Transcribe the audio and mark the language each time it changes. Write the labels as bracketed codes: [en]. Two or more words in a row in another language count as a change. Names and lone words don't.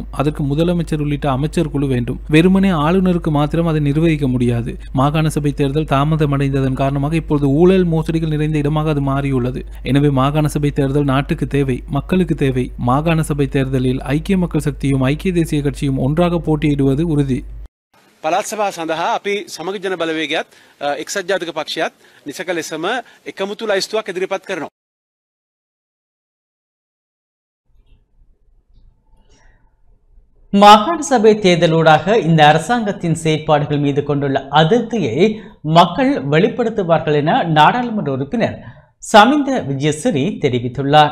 [ta] அதற்கு முதலமைச்சர் உள்ளிட்ட அமைச்சர் குழு வேண்டும். வெறுமனே ஆளுநருக்கு மாத்திரம் அதை நிர்வகிக்க முடியாது. மாகாண சபை தேர்தல் தாமதமடைந்ததன் காரணமாக இப்பொழுது ஊழல் மோசடிகள் நிறைந்த இடமாக அது மாறியுள்ளது. எனவே மாகாண சபை தேர்தல் நாட்டுக்கு தேவை, மக்களுக்கு தேவை. மாகாண சபை தேர்தலில் ஐக்கிய மக்கள் சக்தியும் ஐக்கிய தேசிய கட்சியும் ஒன்றாக போட்டியிடுவது உறுதி. [si] පළාත් සභාව සඳහා අපි සමග ජන බලවේගයත් එක්සත් ජාතික පක්ෂයත් නිසක ලෙසම එකමුතු ලයිස්තුවක් ඉදිරිපත් කරනවා. [ta] மாகாண சபை தேர்தலூடாக இந்த அரசாங்கத்தின் செயற்பாடுகள் மீது கொண்டுள்ள அதிருப்தியை மக்கள் வெளிப்படுத்துவார்கள் என நாடாளுமன்ற உறுப்பினர் சமிந்த விஜயசிறி தெரிவித்துள்ளார்.